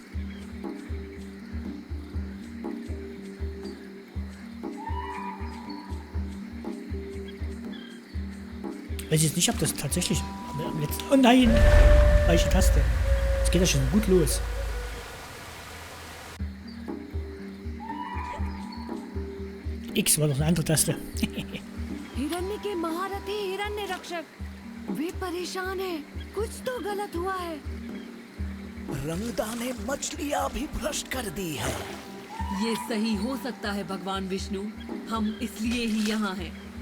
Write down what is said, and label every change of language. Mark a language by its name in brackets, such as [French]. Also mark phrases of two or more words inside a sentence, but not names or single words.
[German] Weiß jetzt nicht, ob das tatsächlich am letzten. Oh nein! Falsche Taste. Jetzt geht das schon gut los. X war doch eine andere Taste. [Hindi] हिरण्य के महारथी हिरण्य रक्षक वे परेशान हैं कुछ तो गलत हुआ है रंगदा ने मछलियां भी भ्रष्ट कर दी है ये सही हो सकता है भगवान विष्णु हम इसलिए ही यहाँ हैं